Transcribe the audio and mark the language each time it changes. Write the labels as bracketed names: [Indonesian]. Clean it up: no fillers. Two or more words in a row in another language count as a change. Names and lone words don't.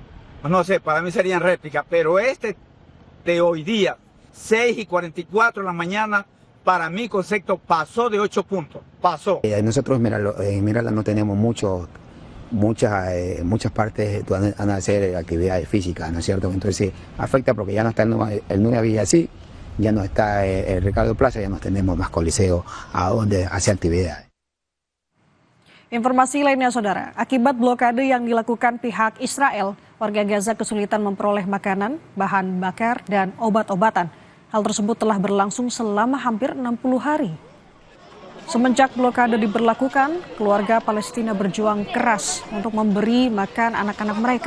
[Spanish] No sé, para mí serían réplicas, pero este de hoy día, 6:44 de la mañana, para mi concepto pasó de 8 puntos, pasó. Nosotros en Mirala no tenemos muchas partes donde van a hacer actividades físicas, ¿no es cierto? Entonces afecta porque ya no está el Nueva Villa así, ya no está el Ricardo Plaza, ya no tenemos más coliseo a donde hacer actividades. [Indonesian] Informasi lainnya saudara, akibat blokade yang dilakukan pihak Israel, warga Gaza kesulitan memperoleh makanan, bahan bakar, dan obat-obatan. Hal tersebut telah berlangsung selama hampir 60 hari. Semenjak blokade diberlakukan, keluarga Palestina berjuang keras untuk memberi makan anak-anak mereka.